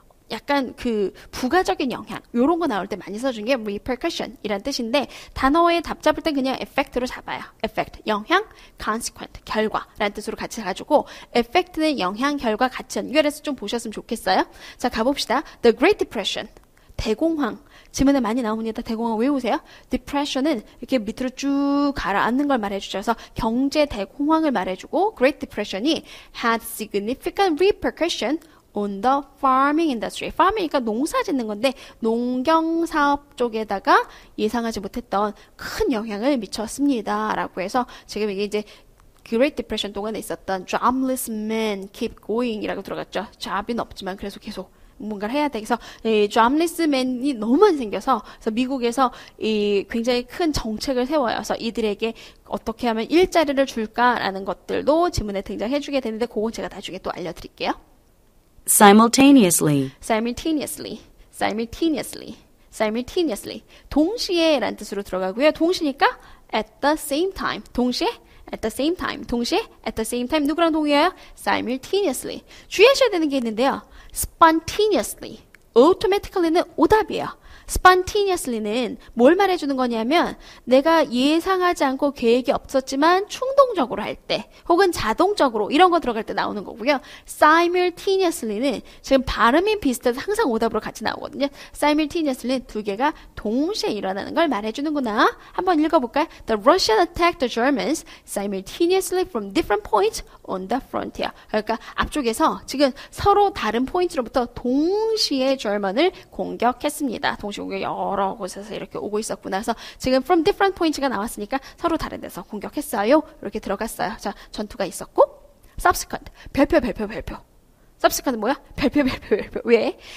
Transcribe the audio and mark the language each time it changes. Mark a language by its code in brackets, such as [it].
[ko] 약간 그 부가적인 영향 요런 거 나올 때 많이 써준 게 repercussion 이란 뜻인데 단어에 답 잡을 땐 그냥 effect로 잡아요. effect, 영향, consequent, 결과 라는 뜻으로 같이 가지고 effect는 영향, 결과 같이 연결해서 좀 보셨으면 좋겠어요. 자, 가봅시다. [en] The Great Depression, 대공황. [ko] 지문에 많이 나옵니다. 대공황 외우세요. depression은 이렇게 밑으로 쭉 가라앉는 걸 말해주죠. 그래서 경제 대공황을 말해주고 [en] Great Depression이 had significant repercussion on the farming industry. [ko] farming이니까 농사 짓는 건데 농경 사업 쪽에다가 예상하지 못했던 큰 영향을 미쳤습니다. 라고 해서 지금 이게 이제 Great Depression 동안에 있었던 [en] jobless men keep going [ko] 이라고 들어갔죠. job은 없지만 그래서 계속 뭔가를 해야 돼. 그래서 이 jobless men이 너무 많이 생겨서 그래서 미국에서 이 굉장히 큰 정책을 세워요. 그래서 이들에게 어떻게 하면 일자리를 줄까라는 것들도 지문에 등장해주게 되는데 그건 제가 나중에 또 알려드릴게요. [en] simultaneously, simultaneously, simultaneously, simultaneously. [ko] 동시에 라는 뜻으로 들어가고요. [en] 동시니까 at the same time. 동시에 at the same time. 동시에 at the same time. [ko] 누구랑 동의해요? simultaneously. 주의하셔야 되는 게 있는데요. spontaneously. automatically는 오답이에요. spontaneously는 뭘 말해주는 거냐면 내가 예상하지 않고 계획이 없었지만 충동적으로 할 때 혹은 자동적으로 이런 거 들어갈 때 나오는 거고요. simultaneously는 지금 발음이 비슷해서 항상 오답으로 같이 나오거든요. simultaneously는 두 개가 동시에 일어나는 걸 말해주는구나. 한번 읽어볼까요? [en] The Russian attacked the Germans simultaneously from different points on the frontier. [ko] 그러니까 앞쪽에서 지금 서로 다른 포인트로부터 동시에 German을 공격했습니다. 동시 공격 여러 곳에서 이렇게 오고 있었구나. 그래서 지금 from different points가 나왔으니까 서로 다른 데서 공격했어요. 이렇게 들어갔어요. 자, 전투가 있었고 subsequent, 별표. subsequent은 뭐야? 별표. 왜?